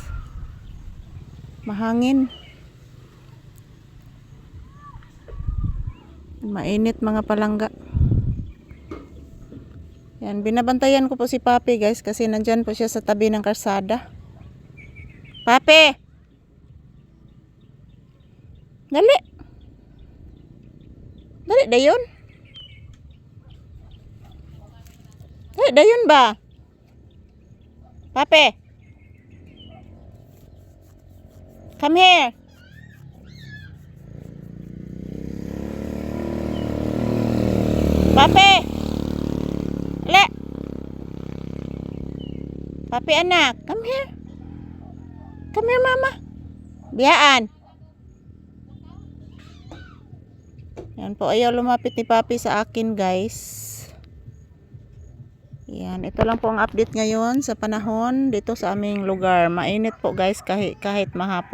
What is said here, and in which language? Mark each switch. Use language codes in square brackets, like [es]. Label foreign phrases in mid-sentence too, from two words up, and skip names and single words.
[tl] Mahangin. Mainit mga palangga. Yan, binabantayan ko po si Papi guys kasi nandyan po siya sa tabi ng kalsada. Papi! [hil] Dali! Dali, dayon. Dali, dayon ba? [en] Papi! Come here! [tl] Papi! Le! Papi anak, [en] come here. Come here mama. [hil] Biyaan. [tl] Yan po, ayaw lumapit ni Papi sa akin guys. Yan, ito lang po ang update ngayon sa panahon dito sa aming lugar. Mainit po guys kahit mahapon.